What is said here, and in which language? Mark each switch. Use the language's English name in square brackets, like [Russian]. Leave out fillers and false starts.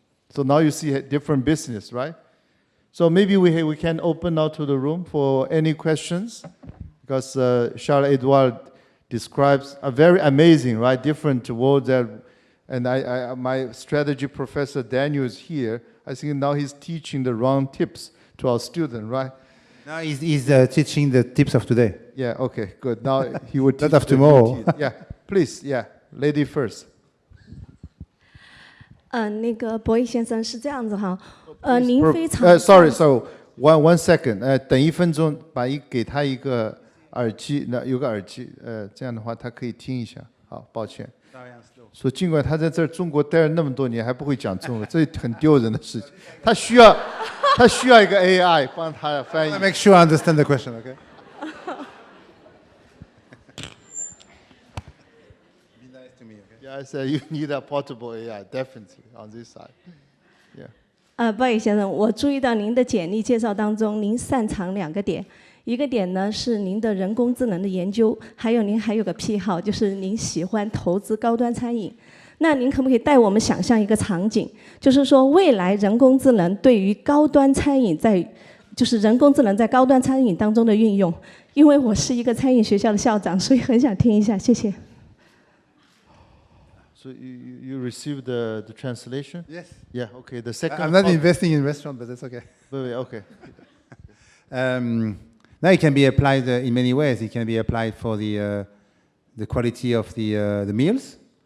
[English] So now you see a different business, right? So maybe we can open now to the room for any questions, because Charles-Edouard describes a very amazing, right, different world that, and my strategy professor Daniel is here. I think now he's teaching the wrong tips to our student, right? Now he's teaching the tips of today. Yeah, okay, good. Now he would teach Not of tomorrow. Yeah, please, yeah, lady first. [Chinese] 那个博弈先生是这样子哈，您非常 [English] Sorry, so one second. [Chinese] 等1分钟，给他一个耳机，有个耳机，这样的话他可以听一下。好，抱歉。说尽管他在这儿中国待了那么多年，还不会讲中文，这很丢人的事情。他需要一个 AI 帮他翻译。 [English] Make sure I understand the question, okay? Be nice to me, okay? Yeah, I said you need a portable AI, definitely on this side. Yeah. [Chinese] 鲍宇先生，我注意到您的简历介绍当中，您擅长2个点。一个点呢是您的人工智能的研究，还有您还有个癖好，就是您喜欢投资高端餐饮。那您可不可以带我们想象一个场景，就是说未来人工智能对于高端餐饮就是人工智能在高端餐饮当中的运用？因为我是一个餐饮学校的校长，所以很想听一下，谢谢。 [English] So you received the translation? Yes. Yeah. Okay. The second. I'm not investing in restaurant, but that's okay. Wait, okay. Now it can be applied in many ways. It can be applied for the quality of the meals.